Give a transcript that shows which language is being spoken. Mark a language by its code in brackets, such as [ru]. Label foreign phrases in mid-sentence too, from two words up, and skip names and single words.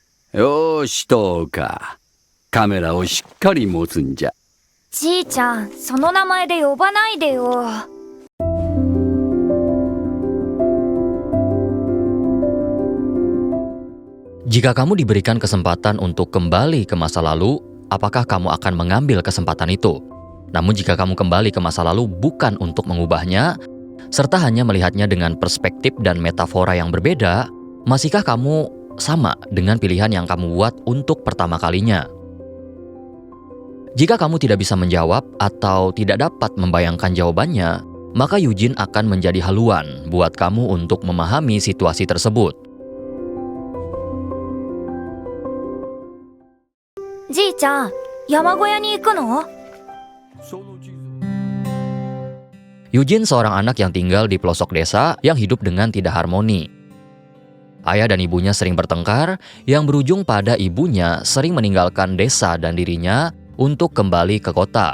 [ja] よーし、どうか。カメラをしっかり持つんじゃ。じいちゃん、その名前で呼ばないでよ。 [id] Jika kamu diberikan kesempatan untuk kembali ke masa lalu, apakah kamu akan mengambil kesempatan itu? Namun jika kamu kembali ke masa lalu bukan untuk mengubahnya, serta hanya melihatnya dengan perspektif dan metafora yang berbeda, masihkah kamu sama dengan pilihan yang kamu buat untuk pertama kalinya? Jika kamu tidak bisa menjawab atau tidak dapat membayangkan jawabannya, maka Eugene akan menjadi haluan buat kamu untuk memahami situasi tersebut. [ja] じいちゃん、山小屋に行くの？ [id] Eugene seorang anak yang tinggal di pelosok desa yang hidup dengan tidak harmoni. Ayah dan ibunya sering bertengkar, yang berujung pada ibunya sering meninggalkan desa dan dirinya untuk kembali ke kota.